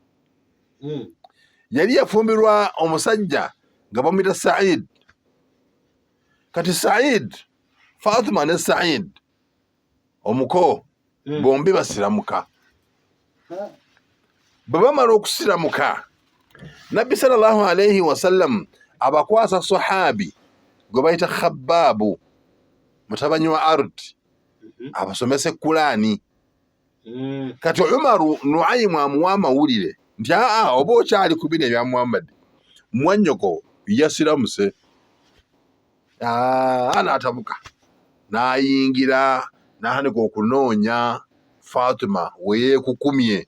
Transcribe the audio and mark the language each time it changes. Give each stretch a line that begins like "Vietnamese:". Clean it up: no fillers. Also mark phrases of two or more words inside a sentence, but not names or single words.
Ganda: Yali yafumbirwa omusajja nga bamuyita Said. Kati Said, Fatima ne Said omuko bombi basiramuka. bwe bamala okusiramuka nabbi
Arabic: صلى الله عليه وسلم
Ganda: abakwasa sahabi gwe bayita Khabbaabu mutabani wa Ard abasomese Kulaani. Kati Umaru Nuaimu amuwa amawulire nti oba okyali ku bino ebya Muhammad mwannyoko yasiramuse. N'atabuka n'ayingira n'ahanika okunoonya Fatima we yeekukumye.